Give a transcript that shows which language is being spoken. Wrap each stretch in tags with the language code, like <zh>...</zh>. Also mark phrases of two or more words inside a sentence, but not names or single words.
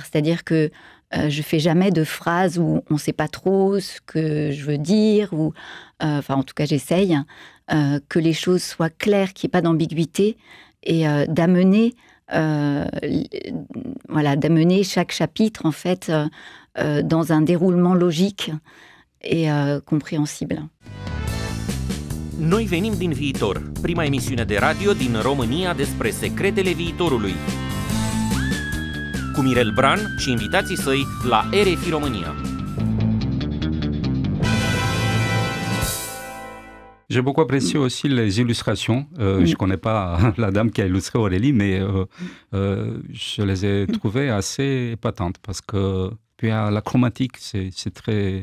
<fr>C'est-à-dire que je fais jamais de phrases où on ne sait pas trop ce que je veux dire, ou en tout cas j'essaye, que les choses soient claires, qu'il n'y ait pas d'ambiguïté, et d'amener chaque chapitre en fait dans un déroulement logique et compréhensible.</fr> <ro>Noi venim din viitor, prima emisiune de radio din România despre secretele viitorului. Cu Mirel Bran și invitații săi la RFI România.</ro> <fr>J'ai beaucoup apprécié aussi les illustrations. Je ne connais pas la dame qui a illustré Aurélie, mais je les ai trouvées assez épatantes parce que puis la chromatique, c'est très...</fr>